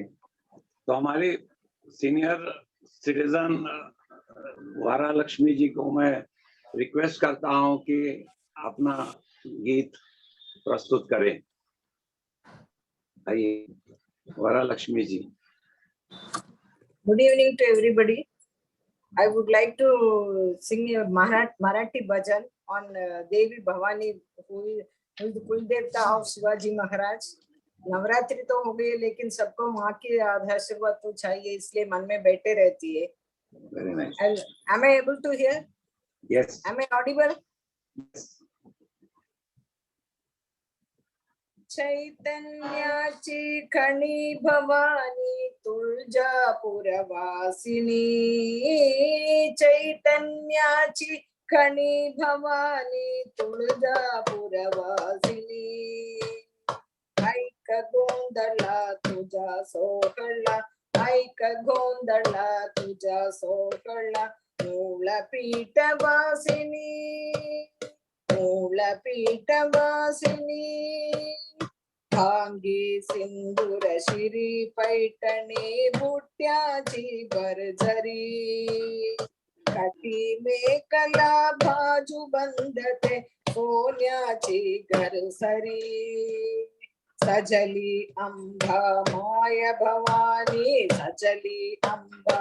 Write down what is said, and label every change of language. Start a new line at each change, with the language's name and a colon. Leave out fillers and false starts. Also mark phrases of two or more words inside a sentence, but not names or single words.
Hindi: तो हमारी
English: senior citizen
Hindi: वारा लक्ष्मी जी को मैं रिक्वेस्ट करता हूं कि अपना गीत प्रस्तुत करें। आइए वारा लक्ष्मी जी।
English: Good evening to everybody. I would like to sing a Marathi bhajan on Devi Bhavani, who is the
Hindi: कुल देवता
English: of Shivaji Maharaj.
Hindi: नवरात्रि तो हो गई, लेकिन सबको माँ की आशीर्वाद तो चाहिए, इसलिए मन में बैठे रहती है।
English: Very nice. Am I able to hear? Yes. Am I audible?
Marathi: चैतन्याची खणी भवानी तुळजापुर वासिनी, चैतन्याची खणी भवानी तुळजापुर वासिनी, ऐक गोंधळा तुझा सोहळा, ऐक गोंधळा तुझा सोहळा, मूलपीठ वासिनी, मूलपीठ वासिनी, भांगी सिंदूर शिरी पैठणी बुट्याची भरझरी, काठी मेकला बाजू बंधते सोन्याची घरसरी, सजली अंबा माय भवानी, सजली अंबा